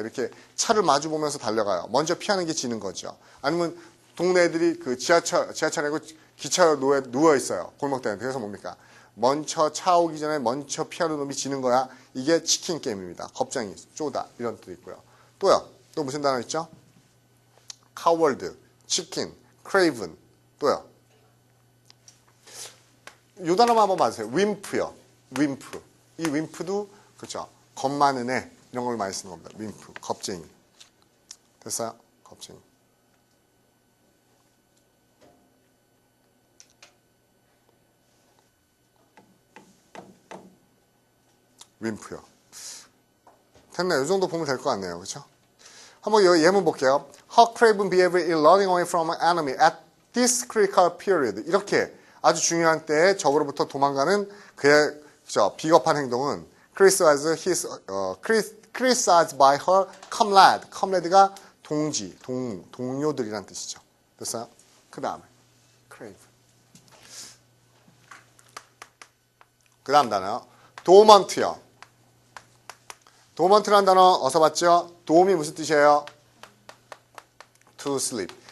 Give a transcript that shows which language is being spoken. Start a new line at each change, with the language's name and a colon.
Korean: 이렇게 차를 마주 보면서 달려가요. 먼저 피하는 게 지는 거죠. 아니면 동네 애들이 그 지하철이고 기차에 누워 있어요. 골목대장들. 그래서 뭡니까? 먼저 차 오기 전에 먼저 피하는 놈이 지는 거야. 이게 치킨 게임입니다. 겁쟁이, 쪼다 이런 뜻도 있고요. 또요. 또 무슨 단어 있죠?
English: coward, 치킨, craven.
Korean: 또요. 요 단어만 한번 봐주세요. 윈프요. 윈프. 이 윈프도 그렇죠. 겁 많은 애 이런 걸 많이 쓰는 겁니다. 윈프. 겁쟁이. 됐어요? 겁쟁이. 윈프요. 됐네요. 이 정도 보면 될 것 같네요. 그렇죠? 한번 이 예문 볼게요.
English: How craven behavior in running away from an enemy at this critical period.
Korean: 이렇게 아주 중요한 때에 적으로부터 도망가는 그의 그죠? 비겁한 행동은
English: criticized by her comrade.
Korean: comrade가 동지, 동료들이란 뜻이죠. 됐어요? 그 다음에 crave. 그 다음 단어 dormant요. dormant라는 단어 어디서 봤죠? 도움이 무슨 뜻이에요?
English: to sleep.